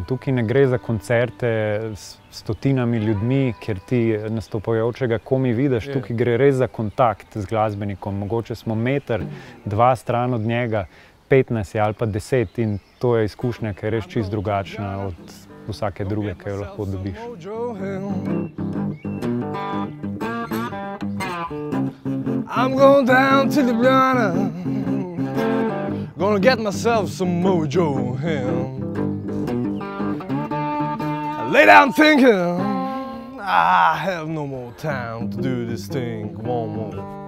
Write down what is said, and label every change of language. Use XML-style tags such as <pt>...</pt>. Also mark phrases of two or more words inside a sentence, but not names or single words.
<sl>Tukaj ne gre za koncerte s stotinami ljudmi, kjer ti nastopajočega komaj vidiš. Tukaj gre res za kontakt z glasbenikom. Mogoče smo meter, dva stran od njega, 15 ali pa 10, in to je izkušnja, ki je res čisto drugačna od vsake druge, ki jo lahko dobiš.</sl> <en>I'm going down to Ljubljana, gonna get myself some mojo hell. I lay down thinking, I have no more time to do this thing one more.</en>